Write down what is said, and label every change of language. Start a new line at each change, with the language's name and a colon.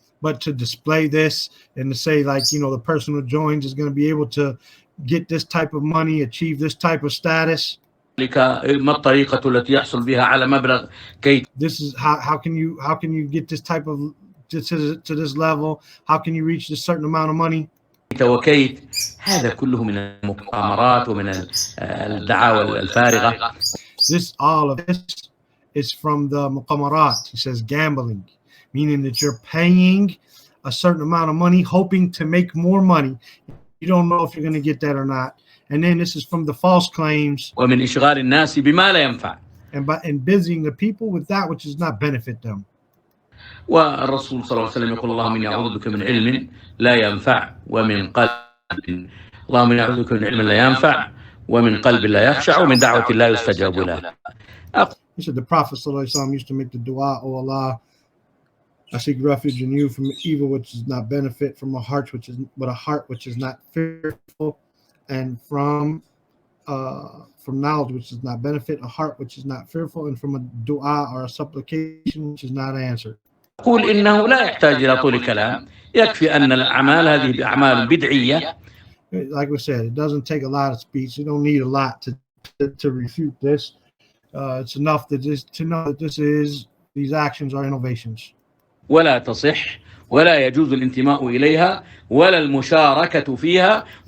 English: But to display this and to say, like, the person who joins is going to be able to get this type of money, achieve this type of status.
Arabic: ما الطريقة التي يحصل بها على مبلغ كي
English: This is how can you get this type of to this level? How can you reach this certain amount of money?
Arabic: وكيت. هذا كله من المؤامرات ومن الدعاوى الفارغة.
English: All of this is from the muqamarat. He says gambling, meaning that you're paying a certain amount of money, hoping to make more money. You don't know if you're going to get that or not. And then this is from the false claims.
Arabic: ومن إشغال الناس بما لا ينفع.
English: And busying the people with that which does not benefit them.
Arabic: والرسول صلى الله عليه وسلم يقول اللهم إني أعوذ بك من علم لا ينفع ومن قلب اللهم إني أعوذ بك من علم لا ينفع ومن قلب لا يخشع ومن دعوة لا يستجاب له.
English: He said the Prophet ﷺ used to make the dua, "Oh Allah, I seek refuge in you from evil which does not benefit, from a heart which is not fearful, and from knowledge which does not benefit, a heart which is not fearful, and from a dua or a supplication which is not answered."
Arabic: قول إنه لا يحتاج إلى طول كلام، يكفي أن الأعمال هذه أعمال بدعية.
English: Like we said, it doesn't take a lot of speech. You don't need a lot to refute this. It's enough to know that these actions are innovations.
Arabic: ولا تصح ولا يجوز الانتماء إليها ولا المشاركة فيها.